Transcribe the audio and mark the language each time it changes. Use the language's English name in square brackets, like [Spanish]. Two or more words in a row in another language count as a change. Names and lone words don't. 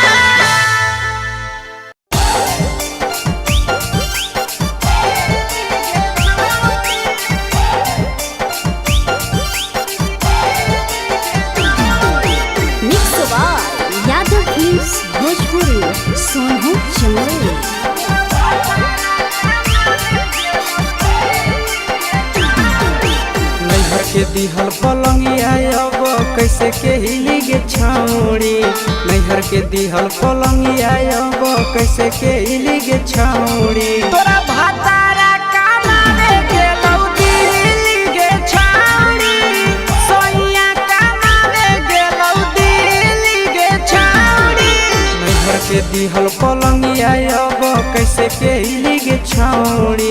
[English] Mix by Yadav Films Bhojpuri Sonu Chandel. [Maithili] नैहर के दिहल पलंगिया अब कैसे के हिली गे छौड़ी। नैहर के दिहल पलंगिया अब कैसे के हिली गे छौड़ी। तोरा भातारा कमावे गेलौ दिल्ली गे छौड़ी। सोइया कमावे गेलौ दिल्ली गे छौड़ी। नैहर के दिहल पलंगिया अब कैसे के हिली गे छौड़ी।